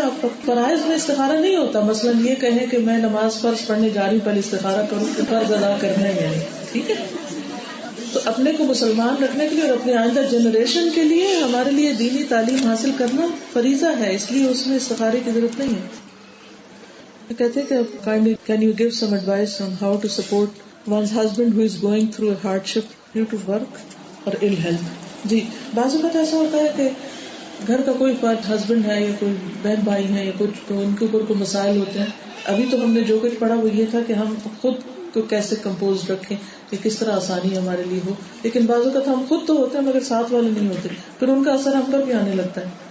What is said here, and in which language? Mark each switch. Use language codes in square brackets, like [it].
[ur] آپ کا فرائض میں استخارہ نہیں ہوتا. مثلاً یہ کہیں کہ میں نماز فرض پڑھنے جا رہی ہوں، پہلے استخارہ کروں کہ فرض ادا کرنا ہے یا نہیں. ٹھیک ہے، تو اپنے کو مسلمان رکھنے کے لیے اور اپنے آئندہ جنریشن کے لیے ہمارے لیے دینی تعلیم حاصل کرنا فریضہ ہے، اس لیے اس میں استخارے کی ضرورت نہیں ہے. کہتے ہیں کہ [en] can you give some advice on how to support one's husband who is going through a hardship due to work or ill health. [ur] جی، بعض اوقات ایسا ہوتا ہے کہ گھر کا کوئی فرد، ہسبینڈ ہے یا کوئی بہن بھائی ہے یا کچھ، تو ان کے اوپر کوئی مسائل ہوتے ہیں. ابھی تو ہم نے جو کچھ پڑھا وہ یہ تھا کہ ہم خود کو کیسے کمپوز رکھیں کہ کس طرح آسانی ہمارے لیے ہو. لیکن بعض اوقات ہم خود تو ہوتے ہیں مگر ساتھ والے نہیں ہوتے، پھر ان کا اثر ہم پر بھی آنے لگتا ہے.